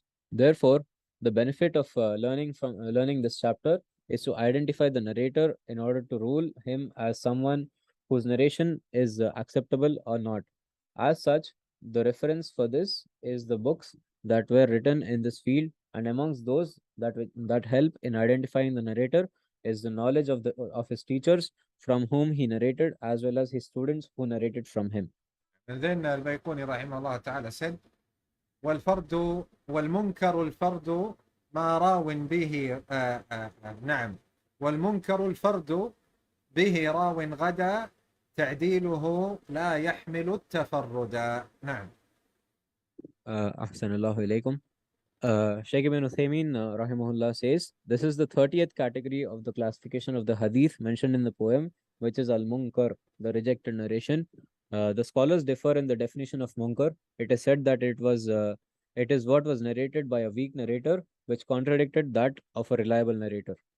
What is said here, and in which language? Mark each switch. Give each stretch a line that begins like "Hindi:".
English: Therefore, the benefit of learning this chapter is to identify the narrator in order to rule him as someone whose narration is acceptable or not. As such, the reference for this is the books that were written in this field, and amongst those that help in identifying the narrator is the knowledge of his teachers from whom he narrated, as well as his students who narrated from him. And then
Arabic: البيقوني رحمه الله تعالى
English: said,
Arabic: والفرد والمنكر الفرد ما راو به نعم والمنكر الفرد به راو غدا تعديله لا يحمل التفردا. نعم. Ahsanallahu ilaykum.
English: Shaykh ibn Uthaymeen rahimahullah says, this is the 30th category of the classification of the hadith mentioned in the poem, which is al-munkar, the rejected narration. The scholars differ in the definition of munkar. It is said that it is what was narrated by a weak narrator, which contradicted that of a reliable narrator.